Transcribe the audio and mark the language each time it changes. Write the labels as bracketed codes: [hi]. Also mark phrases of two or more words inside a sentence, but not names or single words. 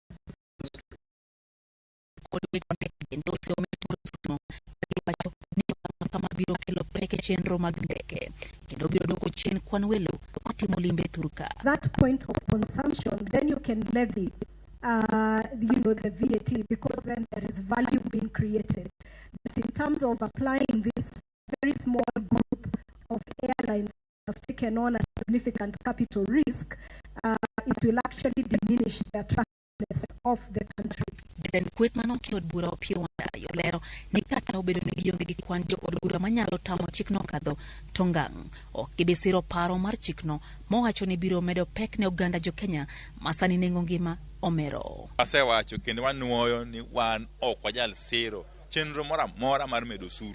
[en] that point of consumption, then you can levy the VAT, because then there is value being created. But in terms of applying this, very small group of airlines have taken on a significant capital risk, it will actually diminish the attractiveness of the country. [luo] Den kweth mano kiod bura opio wanda yolero ni kata obedo ni gionge gi kwan jo od bura manyalo tamo chikno kadho tongang' ok gibisiro paro mar chikno mowacho ni biro medo pek ne oganda jo Kenya masani nengo ngima omero. Asewacho kendo wanuoyo ni wan ok wajal siro chenro mora mar medo osuru.